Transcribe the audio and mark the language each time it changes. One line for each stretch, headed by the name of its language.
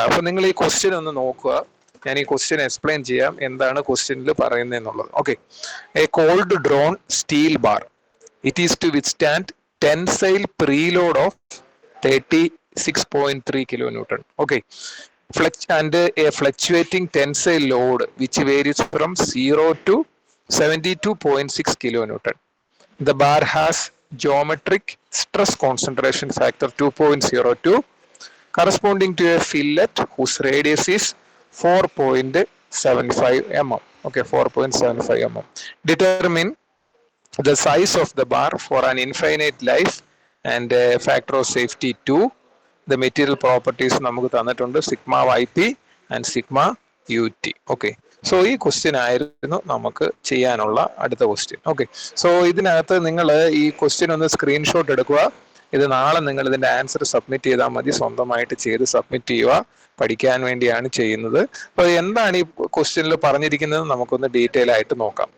Malayalam: അപ്പൊ നിങ്ങൾ ഈ ക്വസ്റ്റ്യൻ ഒന്ന് നോക്കുക. ഞാൻ ഈ ക്വസ്റ്റ്യൻ എക്സ്പ്ലെയിൻ ചെയ്യാം, എന്താണ് ക്വസ്റ്റ്യനിൽ പറയുന്നത് എന്നുള്ളത്.
English: Okay, a cold drawn steel bar, it is to withstand tensile preload of 36.3 kilonewton. Okay, and a fluctuating tensile load which varies from 0 to 72.6 kilonewton. The bar has geometric stress concentration factor 2.02 corresponding to a fillet whose radius is 4.75 mm. Okay, 4.75 mm. Determine the size of the bar for an infinite life and factor of safety 2. The material properties
Malayalam: നമുക്ക് തന്നിട്ടുണ്ട്,
English: Sigma YP and sigma UT.
Malayalam: Okay, so ഈ question ആയിരുന്നു നമുക്ക് ചെയ്യാനുള്ള അടുത്ത question. Okay, so ഇതിനകത്ത് നിങ്ങൾ ഈ ക്വസ്റ്റ്യൻ ഒന്ന് സ്ക്രീൻഷോട്ട് എടുക്കുക. ഇത് നാളെ നിങ്ങൾ ഇതിന്റെ ആൻസർ സബ്മിറ്റ് ചെയ്താൽ മതി. സ്വന്തമായിട്ട് ചെയ്ത് സബ്മിറ്റ് ചെയ്യുക. പഠിക്കാൻ വേണ്ടിയാണ് ചെയ്യുന്നത്. അപ്പൊ എന്താണ് ഈ ക്വസ്റ്റ്യനിൽ പറഞ്ഞിരിക്കുന്നത് നമുക്കൊന്ന് ഡീറ്റെയിൽ ആയിട്ട് നോക്കാം.